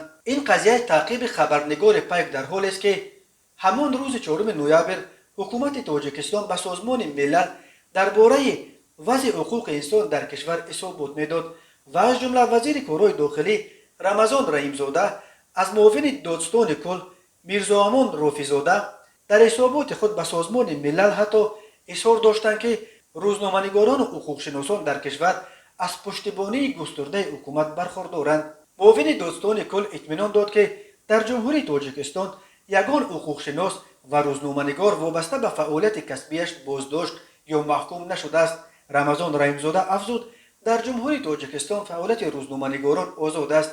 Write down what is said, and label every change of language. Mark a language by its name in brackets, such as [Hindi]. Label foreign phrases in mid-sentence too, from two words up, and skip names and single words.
[Tajik] ин қазияи таъқиби хабарнигори пайк дар ҳолест ки ҳамон рӯзи 4 ноябр ҳукумати тоҷикистон ба созмони милал дар бораи вазъи ҳуқуқи инсон дар кишвар ҳисобот медод ва аз ҷумла вазири корҳои дохилӣ рамазон раимзода аз муовини додстони кул мирзоамон рофизода дар ҳисоботи худ ба созмони милал ҳатто изҳор доштанд ки рӯзноманигорону ҳуқуқшиносон дар кишвар аз пуштибонии густурдаи ҳукумат бархурдоранд. [Persian] معاون دادستان کل اطمینان داد که در جمهوری تاجیکستان یگان حقوقشناس و روزنامه‌نگار وابسته به فعالیت کسبیش بازداشت یا محکوم نشده است. رمضان رحیمزاده افزود در جمهوری تاجیکستان فعالیت روزنامه‌نگاران آزاد است.